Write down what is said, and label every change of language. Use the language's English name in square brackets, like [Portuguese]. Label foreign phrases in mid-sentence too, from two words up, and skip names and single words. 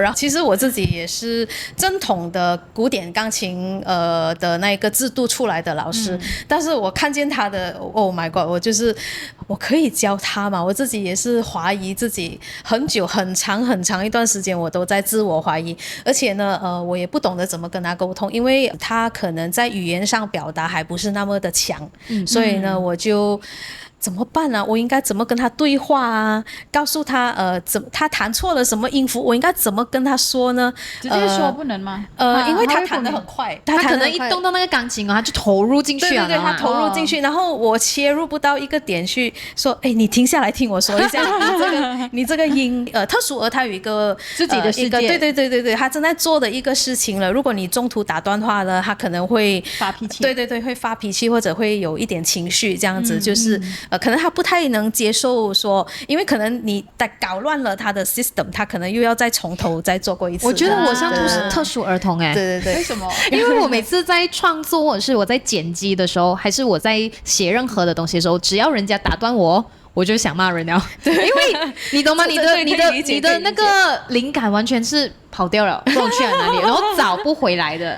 [Chinese] 然後其實我自己也是正統的古典鋼琴的那個制度出來的老師，但是我看見他的 [English] Oh my God， [Chinese] 我可以教他嗎？我自己也是懷疑自己很久，很長一段時間我都在自我懷疑，而且呢我也不懂得怎麼跟他溝通，因為他可能在語言上表達還不是那麼的強，所以呢我就怎麼辦呢？我應該怎麼跟他對話啊？告訴他他彈錯了什麼音符，我應該怎麼跟他說呢？直接說不能嗎？因為他彈得很快，他可能一動到那個鋼琴他就投入進去了。對，他投入進去，然後我切入不到一個點去說，你停下來聽我說一下，你這個音，特殊兒他有一個自己的世界，對，他正在做的一個事情了。如果你中途打斷話了，他可能會發脾氣，對，會發脾氣或者會有一點情緒，這樣子就是可能他不太能接受說，因為可能你搞亂了他的 system， 他可能又要再從頭再做過一次。我覺得我像特殊兒童對，為什麼？因為我每次在創作或者是我在剪輯的時候，還是我在寫任何的東西的時候，只要人家打斷我就想罵人了。对，因為你懂嗎？你的那個靈感完全是跑掉了，不知道去了哪裡，然後找不回來的。